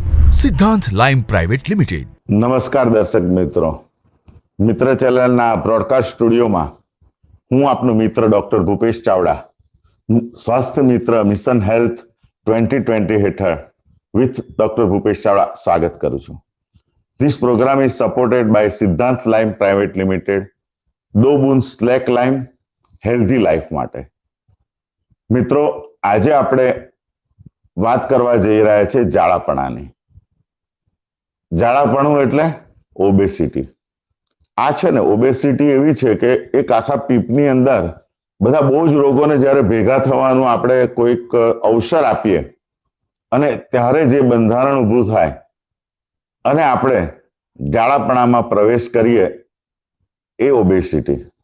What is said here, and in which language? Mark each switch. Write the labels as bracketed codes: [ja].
[gu] સિદ્ધાંત લાઇમ private limited. નમસ્કાર દર્શક મિત્રો, મિત્ર ચેનલના બ્રોડકાસ્ટ સ્ટુડિયોમાં હું આપનો મિત્ર ડોક્ટર ભૂપેશ ચાવડા સ્વાસ્થ્ય મિત્ર મિશન હેલ્થ 2020 હેઠળ વિથ ડોક્ટર ભૂપેશ ચાવડા સ્વાગત કરું છું. [en] This program is supported by Siddhant lime private limited. [gu] દો બૂંદ સ્લેક લાઇમ હેલ્ધી લાઈફ માટે. મિત્રો, આજે આપણે વાત કરવા જઈ રહ્યા છે ઝાડાપણાની. ઝાડાપણું એટલે ઓબેસિટી. આ છે ને, ઓબેસિટી એવી છે કે એક આખા પીપની અંદર બધા બહુ જ રોગોને જ્યારે ભેગા થવાનું આપણે કોઈક અવસર આપીએ અને ત્યારે જે બંધારણ ઊભું થાય અને આપણે ઝાડાપણામાં પ્રવેશ કરીએ એ ઓબેસિટી.